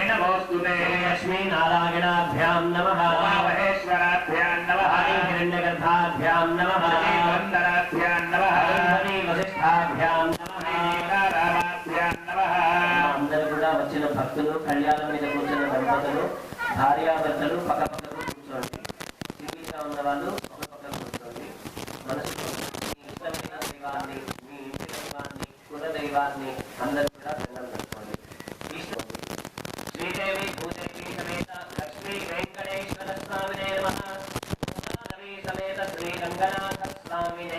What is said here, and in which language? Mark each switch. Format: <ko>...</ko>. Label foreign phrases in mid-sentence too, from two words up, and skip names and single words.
<sa>नमोस्तुते लक्ष्मी नारायणाभ्यां नमः महेश्वराभ्यां नमः हिरण्यगर्भाभ्यां नमः वंदनाभ्यां नमः वसिष्ठाभ्यां नमः रामाभ्यां नमः</sa> <te>అందరూ కూడా వచ్చిన భక్తులు కళ్యాణం మీద కూర్చున్న</te> <sa>దంపతులు భార్యాభర్తలు పక్కపక్కకు కూర్చోండి సింగిల్గా ఉన్న వాళ్ళు ఒక పక్కన కూర్చోండి మనసు మీ ఇష్టమైన దైవాన్ని మీ ఇంటి దైవాన్ని కుల దైవాన్ని అందరూ</sa> <te>కూడా దండం పెట్టుకోండి శ్రీదేవి భూదేవి సమేత లక్ష్మీ వెంకటేశ్వర స్వామినే నమః మాధవి సమేత శ్రీ రంగనాథ స్వామినే</te>